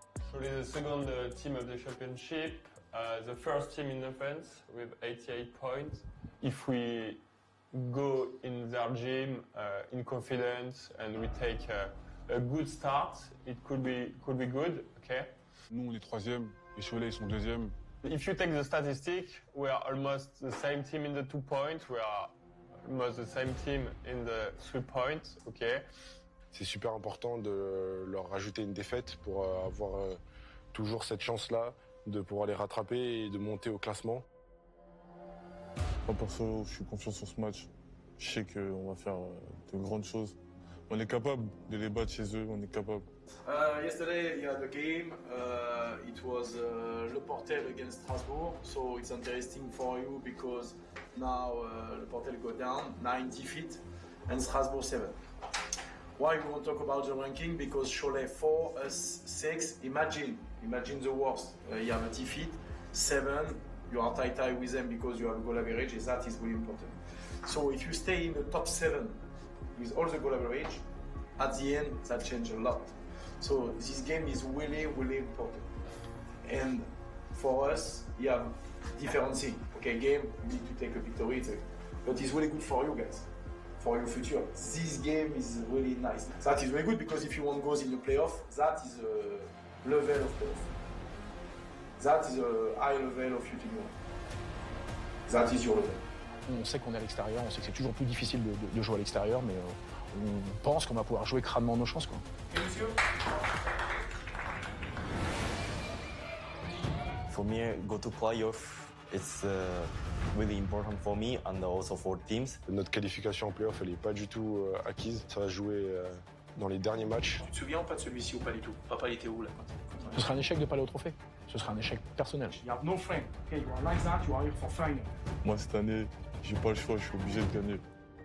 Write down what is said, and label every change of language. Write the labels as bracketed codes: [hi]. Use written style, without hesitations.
[en] Cholet is the second team of the championship, the first team in offense with 88 points. If we go in their gym in confidence and we take a good start, it could be good, okay? [fr] Nous, on est 3e, et Cholet, ils sont 2e. [en] If you take the statistic, we are almost the same team in the 2 points, we are almost the same team in the 3 points, okay? [fr] C'est super important de leur rajouter une défaite pour avoir toujours cette chance-là de pouvoir les rattraper et de monter au classement. Moi, perso, je suis confiant sur ce match. Je sais qu'on va faire de grandes choses. On est capable de les battre chez eux, on est capable. [en] Yesterday, the game, it was Le Portel against Strasbourg, so it's interesting for you because now Le Portel go down, 9 defeat, and Strasbourg 7. Why we won't talk about the ranking? Because Cholet 4, us 6. Imagine the worst. You have a defeat, 7. You are tie with them because you have a goal average, and that is really important. So if you stay in the top 7 with all the goal average, at the end that changes a lot. So this game is really important. And for us, you have different things. Okay, game, you need to take a victory, but it's really good for you guys. For your future. This game is really nice. That is very good because if you want goals in the playoff, that is a level of playoff. That is a high level of shooting. That is your level. [fr] On sait qu'on est à l'extérieur, on sait que c'est toujours plus difficile de jouer à l'extérieur, mais on pense qu'on va pouvoir jouer crânement nos chances, quoi. [en] For me, go to playoff. It's really important for me and also for teams. [fr] Notre qualification en playoff, elle n'est pas du tout acquise. Ça va jouer dans les derniers matchs. Tu te souviens ou pas de celui-ci ou pas du tout? Papa, il était où là? Ce sera un échec de pas aller au trophée. Ce sera un échec personnel. [en] You have no friend. Okay, you are like that, you are here for final. [fr] Moi, cette année, j'ai pas le choix, je suis obligé de gagner.